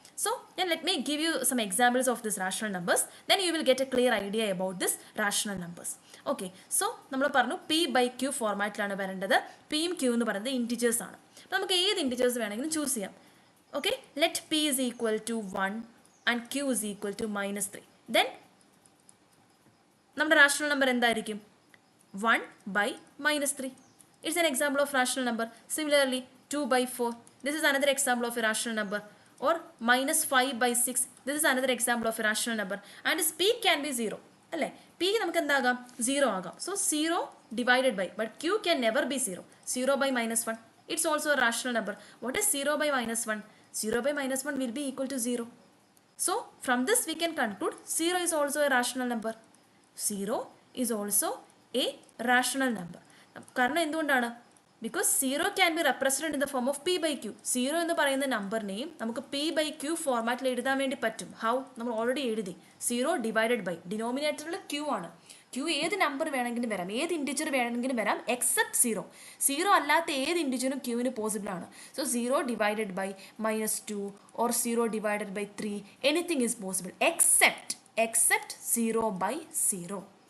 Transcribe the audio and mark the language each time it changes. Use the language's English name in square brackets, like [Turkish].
[English] So then let me give you some examples of these rational numbers, then you will get a clear idea about this rational numbers. [Malayalam] Okay, so നമ്മൾ പറഞ്ഞു p by q ഫോർമാറ്റിലാണ് വരേണ്ടത്. പിയും Q എന്ന് പറയുന്നത് integers ആണ്. അപ്പോൾ നമുക്ക് ഏത് ഇൻറ്റിജേഴ്സ് വേണമെങ്കിലും ചൂസ് ചെയ്യാം. [English] Okay, let p is equal to 1 and q is equal to -3. [Malayalam] then നമ്മുടെ റാഷണൽ നമ്പർ എന്തായിരിക്കും? [English] 1 by -3. It's an example of rational number. Similarly, 2 by 4. This is another example of a rational number. Or -5 by 6. This is another example of a rational number. And its p can be 0. [Malayalam] അല്ലേ? p നമുക്ക് എന്താകാം? 0 ആകാം. [English] So 0 divided by, but q can never be 0. 0 by -1. It's also a rational number. What is 0 by -1? 0 by -1 will be equal to 0. So from this we can conclude 0 is also a rational number. 0 is also a rational number. [Malayalam] കാരണം എന്തുകൊണ്ടാണ്? [English] because 0 can be represented in the form of p by q. [Malayalam] 0 എന്ന് പറയുന്ന നമ്പറിനെയും നമുക്ക് p by q ഫോർമാറ്റിൽ എഴുതാൻ വേണ്ടി പറ്റും. How? നമ്മൾ ഓൾറെഡി എഴുതി. 0 ഡിവൈഡഡ് ബൈ, ഡിനോമിനേറ്ററിൽ q ആണ്. q ഏത് നമ്പർ വേണമെങ്കിലും വരാം, ഏത് ഇൻറ്റിജർ വേണമെങ്കിലും വരാം, എക്സെപ്റ്റ് 0. 0 അല്ലാത്ത ഏത് ഇൻറ്റിജറും qന് പോസിബിൾ ആണ്. So 0 divided by -2 or 0 divided by 3, [English] Anything is possible except 0 by 0.